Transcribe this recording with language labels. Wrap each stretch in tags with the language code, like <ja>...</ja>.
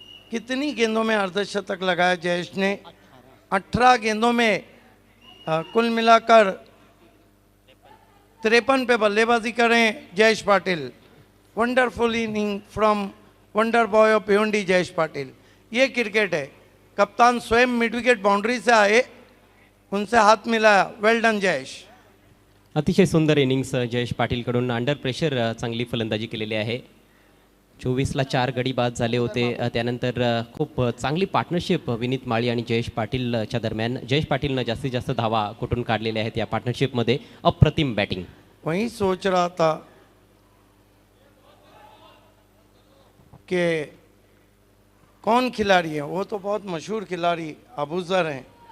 <hi>कितनी गेंदों में अर्धशतक लगाया जयेश ने? 18 गेंदों में कुल मिलाकर 53 पे बल्लेबाजी करें Jayesh Patil.</hi> <en>Wonderful inning from wonder boy of Bhiwandi Jayesh Patil.</en> <hi>ये क्रिकेट है. कप्तान स्वयं मिड विकेट बाउंड्री से आए, उनसे हाथ मिलाया.</hi> <en>Well done Jayesh.</en> <mr>अतिशय सुंदर इनिंग्स जयेश पाटीलकडून. अंडर प्रेशर चांगली फलंदाजी केलेली आहे. 24ला 4 गडी बाद झाले होते. त्यानंतर खूप चांगली पार्टनरशिप विनीत माळी आणि जयेश पाटीलच्या दरम्यान. जयेश पाटीलनं जास्तीत जास्त धावा कुठून काढलेल्या आहेत या पार्टनरशिपमध्ये. अप्रतिम बॅटिंग.</mr> <hi>वही सोच रहा था कि कौन खिलाड़ी है. वो तो बहुत मशहूर खिलाड़ी अबूजर हैं.</hi>